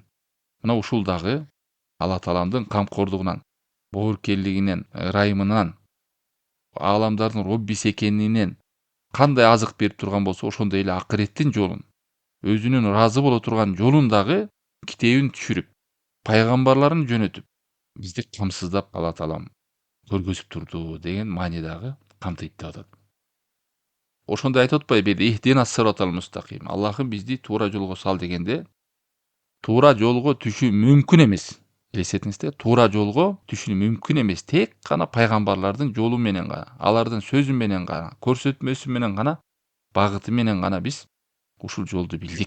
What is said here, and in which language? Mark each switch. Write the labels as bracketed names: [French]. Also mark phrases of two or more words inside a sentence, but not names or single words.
[Kyrgyz] Мына ушул дагы Алла тааламдын камкордугунан, боорукерлигинен, ырайымынан, ааламдардын Роббиси экенинен кандай азык берип турган болсо, ошондой эле акыреттин жолун, өзүнүн ыраазы боло турган жолун дагы китебин түшүрүп, пайгамбарларын жөнөтүп, бизди камсыздап Алла таалам көргөзүп турду деген маани дагы камтыйт деп атат. Ошондой айтып атпайбы, [Arabic] اهدنا الصراط المستقيم. [Kyrgyz] Аллахым бизди туура жолго сал дегенде, туура жолго түшүү мүмкүн эмес. Элестетиңизде, туура жолго түшүү мүмкүн эмес. Тек гана пайгамбарлардын жолу менен гана, алардын сөзү менен гана, көрсөтмөсү менен гана, багыты менен гана биз ушул жолду билдик.